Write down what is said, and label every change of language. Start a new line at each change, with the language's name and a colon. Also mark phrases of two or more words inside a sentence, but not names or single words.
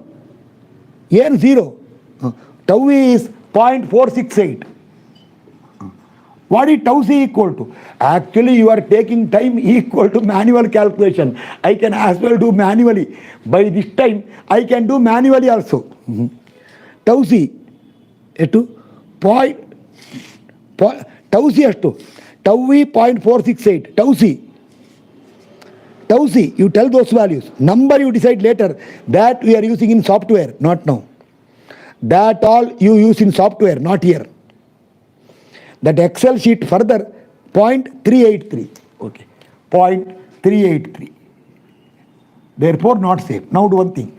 English: Here 0. Tau E is 0.468. What is tau C equal to? Actually, you are taking time equal to manual calculation. I can as well do manually. By this time, I can do manually also. Tau C tau C tau E 0.468. Tau C, you tell those values. Number you decide later. That we are using in software, not now. That all you use in software, not here. That Excel sheet further 0.383. Okay, 0.383. Therefore not safe. Now do one thing.